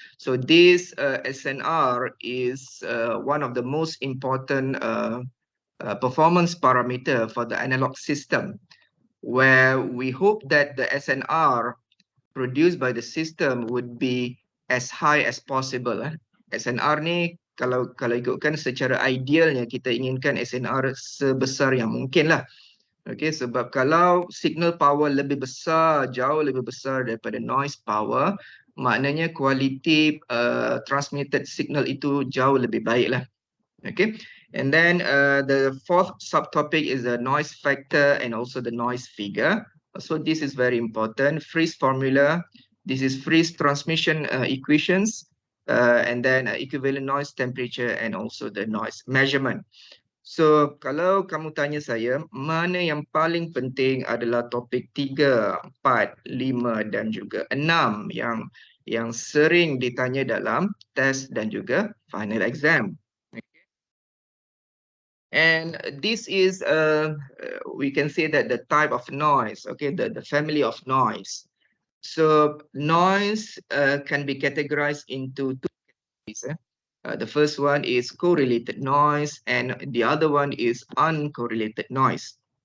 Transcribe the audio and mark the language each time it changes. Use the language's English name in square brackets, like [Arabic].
[English] So this SNR is one of the most important performance parameter for the analog system, where we hope that the SNR produced by the system would be as high as possible. [Malay] SNR ni kalau ikutkan secara idealnya kita inginkan SNR sebesar yang mungkin lah. Okay, sebab kalau signal power lebih besar, jauh lebih besar daripada noise power, maknanya kualiti transmitted signal itu jauh lebih baik lah. [English] Okay, and then the fourth subtopic is the noise factor and also the noise figure. So this is very important. Friis formula, this is Friis transmission equations, and then equivalent noise temperature and also the noise measurement. [Malay] So kalau kamu tanya saya, mana yang paling penting adalah topik 3, 4, 5 dan juga 6 yang sering ditanya dalam test dan juga final exam. [English] And this is, we can say that the type of noise, okay, the family of noise. So noise can be categorized into two categories. The first one is correlated noise and the other one is uncorrelated noise.